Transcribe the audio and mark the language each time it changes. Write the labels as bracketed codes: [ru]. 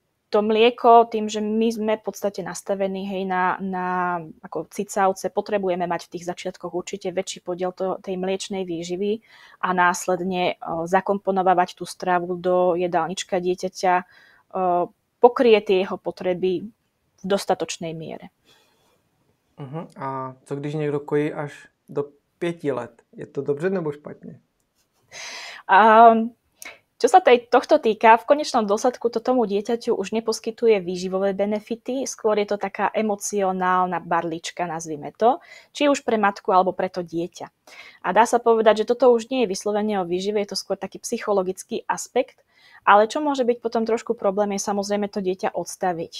[sk] to mlieko, tým, že my sme v podstate nastavení na ako cicavce, potrebujeme mať v tých začiatkoch určite väčší podiel tej mliečnej výživy a následne zakomponovať tú stravu do jedálnička dieťaťa, pokrie tie jeho potreby v dostatočnej miere. [cs] A co když někdo kojí až do 5 let? Je to dobře nebo špatně? [sk] Čo sa tohto týka, v konečnom dôsledku to tomu dieťaťu už neposkytuje výživové benefity, skôr je to taká emocionálna barlička, nazvime to, či už pre matku alebo pre to dieťa. A dá sa povedať, že toto už nie je vyslovene o výžive, je to skôr taký psychologický aspekt, ale čo môže byť potom trošku problém, je samozrejme to dieťa odstaviť.